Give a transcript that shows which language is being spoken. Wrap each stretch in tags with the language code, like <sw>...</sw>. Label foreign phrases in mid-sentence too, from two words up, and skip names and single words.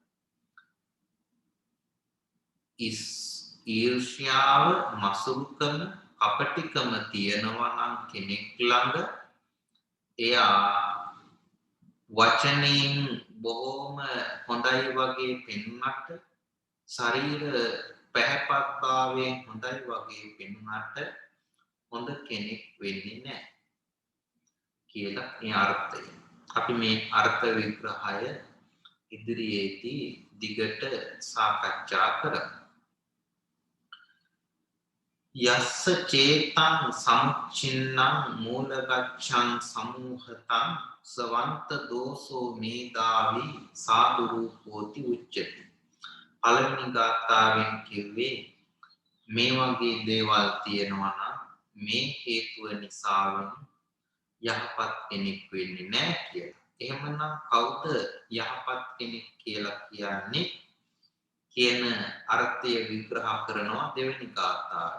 <si>ඊර්ෂ්‍යාව, මසුරුකම, කපටිකම තියෙනවා නම් කෙනෙක් ළඟ එයා වචනයෙන් බොහොම හොඳයි වගේ පෙනුනට ශරීර පැහැපත්භාවයෙන් හොඳයි වගේ පෙනුනට හොඳ කෙනෙක් වෙන්නේ නැහැ කියලා මේ අර්ථය. අපි මේ අර්ථ විග්‍රහය ඉදිරියේදී දිගට සාකච්ඡා කරමු.</si> <pi>යස්ස චේතං සමුච්චින්නං මූලගච්ඡං සමූහතං සවන්ත දෝසෝ මේදාවි සාදු රූපෝති උච්චති.</pi> <si>පළවෙනි ගාථාවෙන් කිව්වේ මේ වගේ දේවල් තියෙනවා නම් මේ හේතුව නිසාවෙන් යහපත් කෙනෙක් වෙන්නේ නැහැ කියලා. එහෙමනම් කවුද යහපත් කෙනෙක් කියලා කියන්නේ කියන අර්ථය විග්‍රහ කරනවා දෙවෙනි ගාථාවේ.</si>